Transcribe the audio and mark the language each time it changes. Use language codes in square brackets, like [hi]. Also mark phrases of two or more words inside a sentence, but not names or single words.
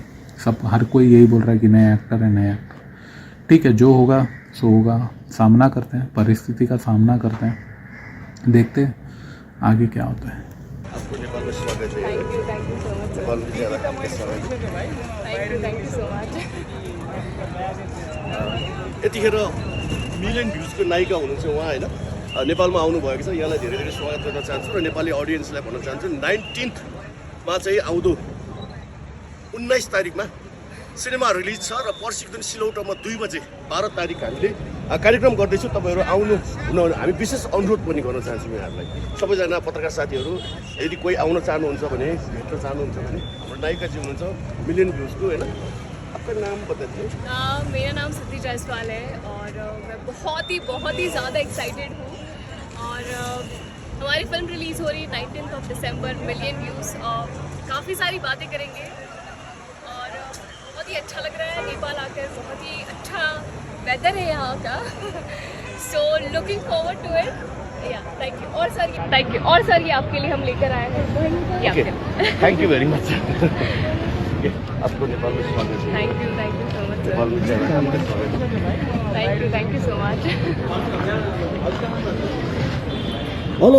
[hi] हर कोई यही बोल रहा है कि नया एक्टर है, नया एक्टर। ठीक है, जो होगा सो होगा, सामना करते हैं, परिस्थिति का सामना करते हैं, देखते हैं आगे क्या होता है। आपको नेपाल में स्वागत है। [en] Thank you so much. [hi] नेपाल में ज्यादा काम के स्वागत [en] Thank you so much. [ne] यतिखेर मिलियन भ्युजको नायिका हुनुहुन्छ उहाँ होइन, नेपालमा आउनुभएको छ। यहाँलाई धेरै धेरै स्वागत गर्न चाहन्छु र नेपाली अडियन्सलाई भन्न चाहन्छु 19मा चाहिँ आउँदो 19 तारिकमा सिनेमा रिलिज छ र पर्सिको दिन सिलौटामा 2 बजे 12 तारिक हामीले कार्यक्रम गर्दैछौँ। तपाईँहरू आउनु हुन हामी विशेष अनुरोध पनि गर्न चाहन्छौँ यहाँहरूलाई। सबैजना पत्रकार साथीहरू यदि कोही आउन चाहनुहुन्छ भने, भेट्न चाहनुहुन्छ भने, हाम्रो नायिकाजी हुनुहुन्छ मिलियन भ्युजको होइन। [hi] आपका नाम बताइए। मेरा नाम सिद्धि जायसवाल है और मैं बहुत ही ज़्यादा एक्साइटेड हूँ। और हमारी फिल्म रिलीज़ हो रही है 19 दिसंबर, मिलियन व्यूज़। काफ़ी सारी बातें करेंगे और बहुत ही अच्छा लग रहा है नेपाल आकर। बहुत ही अच्छा वेदर है यहाँ का। [en] So looking forward to it. Thank you. [hi] और सर ये आपके लिए हम लेकर आए हैं। [en] Thank you very much. [hi] आपको नेपाल में स्वागत है। [en] Thank you so much sir. [hi] नेपाल में ज्यादा काम के स्वागत है। [en] Thank you so much. हेलो